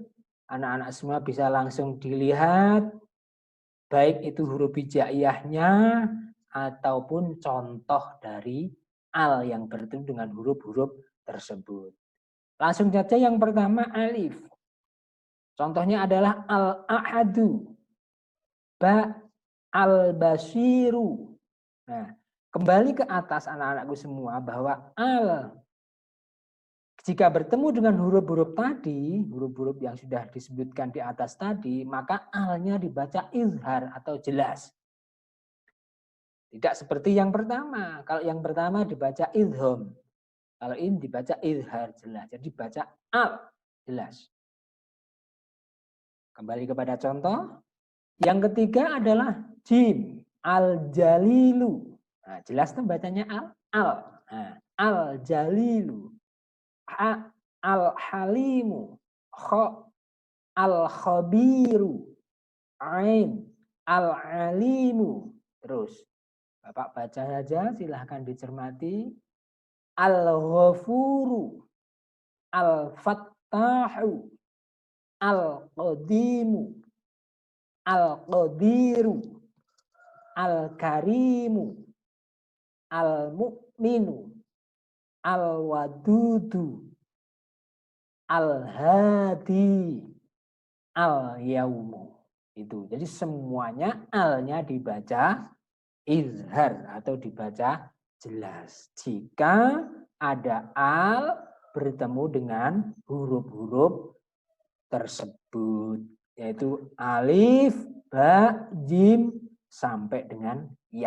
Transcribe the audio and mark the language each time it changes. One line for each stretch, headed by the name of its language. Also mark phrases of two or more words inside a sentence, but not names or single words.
Indonesian: Anak-anak semua bisa langsung dilihat baik itu huruf hijaiyahnya ataupun contoh dari al yang bertemu dengan huruf-huruf tersebut. Langsung saja yang pertama alif. Contohnya adalah al-ahadu, ba, al-basiru. Nah, kembali ke atas anak-anakku semua bahwa al jika bertemu dengan huruf-huruf tadi, huruf-huruf yang sudah disebutkan di atas tadi, maka alnya dibaca izhar atau jelas. Tidak seperti yang pertama. Kalau yang pertama dibaca idhom. Kalau ini dibaca izhar jelas. Jadi baca al jelas. Kembali kepada contoh. Yang ketiga adalah jim, al-jalilu. Nah, jelas tuh bacanya al. Nah,
Arabic: الجليلُ. حا، الحليمُ. خا، الخبيرُ. Ain, al-alimu.
Indonesian: Terus, Bapak baca saja, silahkan dicermati.
Arabic: الغفورُ، الفتّاحُ، القديمُ، القديرُ، الكريمُ، المؤمنُ، الودودُ، الهادي، اليومُ.
Indonesian: Itu. Jadi semuanya alnya dibaca izhar atau dibaca jelas. Jika ada al bertemu dengan huruf-huruf tersebut, yaitu alif, ba, jim, sampai dengan ya.